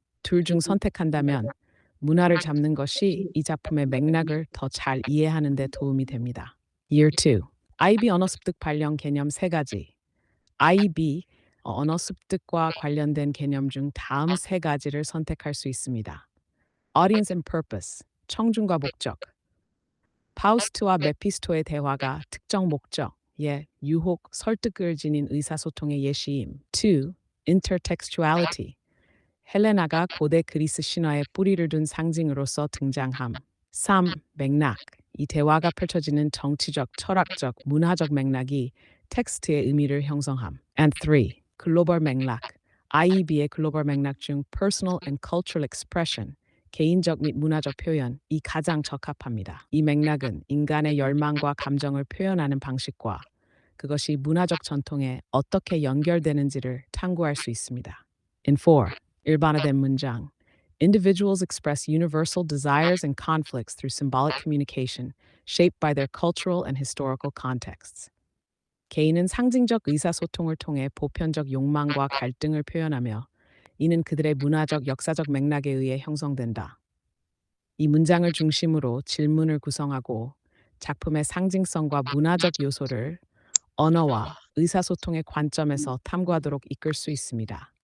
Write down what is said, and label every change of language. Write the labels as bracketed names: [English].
[Korean] 둘 중 선택한다면 문화를 잡는 것이 이 작품의 맥락을 더 잘 이해하는 데 도움이 됩니다. [English] Year 2. [Korean] IB 언어 습득 발령 개념 3가지. IB 언어 습득과 관련된 개념 중 다음 3가지를 선택할 수 있습니다. [English] Audience and Purpose, [Korean] 청중과 목적. 파우스트와 메피스토의 대화가 특정 목적, 예, 유혹, 설득을 지닌 의사소통의 예시임. 2. Intertextuality, 헬레나가 고대 그리스 신화에 뿌리를 둔 상징으로서 등장함. 3. 맥락, 이 대화가 펼쳐지는 정치적, 철학적, 문화적 맥락이 텍스트의 의미를 형성함. [English] And 3. [Korean] 글로벌 맥락, IEB의 글로벌 맥락 중 [English] Personal and Cultural Expression, [Korean] 개인적 및 문화적 표현이 가장 적합합니다. 이 맥락은 인간의 열망과 감정을 표현하는 방식과 그것이 문화적 전통에 어떻게 연결되는지를 탐구할 수 있습니다. In 4. 일반화된 문장. [English] Individuals express universal desires and conflicts through symbolic communication, shaped by their cultural and historical contexts. [Korean] 개인은 상징적 의사소통을 통해 보편적 욕망과 갈등을 표현하며 이는 그들의 문화적, 역사적 맥락에 의해 형성된다. 이 문장을 중심으로 질문을 구성하고 작품의 상징성과 문화적 요소를 언어와 의사소통의 관점에서 탐구하도록 이끌 수 있습니다.